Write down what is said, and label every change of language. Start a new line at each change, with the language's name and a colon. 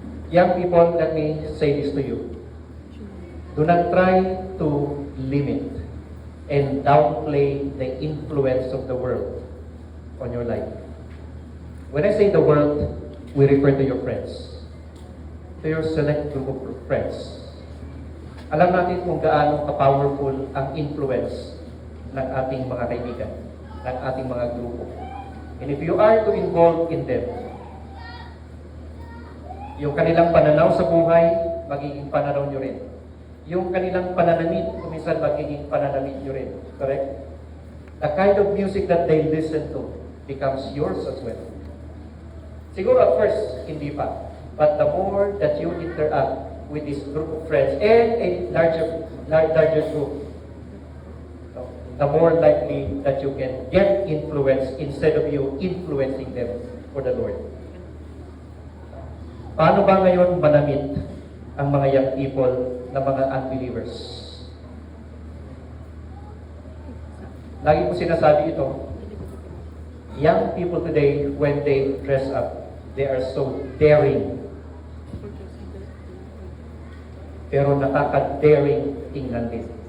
English: Young people, let me say this to you. Do not try to limit and downplay the influence of the world on your life. When I say the world, we refer to your friends, to your select group of friends.
Filipino: Alam natin kung gaano ka-powerful ang influence ng ating mga kaibigan, ng ating mga grupo.
English: And if you are to involve in them,
Filipino: yung kanilang pananaw sa buhay, magiging pananaw nyo rin. Yung kanilang pananamit, kuminsan magiging pananamit nyo rin. Correct?
English: The kind of music that they listen to becomes yours as well.
Filipino: Siguro at first, hindi pa.
English: But the more that you interact with this group of friends and a larger group, the more likely that you can get influence instead of you influencing them for the Lord.
Filipino: Paano ba ngayon manamit ang mga young people na mga unbelievers? Lagi ko sinasabi ito,
English: young people today, when they dress up, they are so daring.
Filipino: Pero nakaka-daring tingnan din.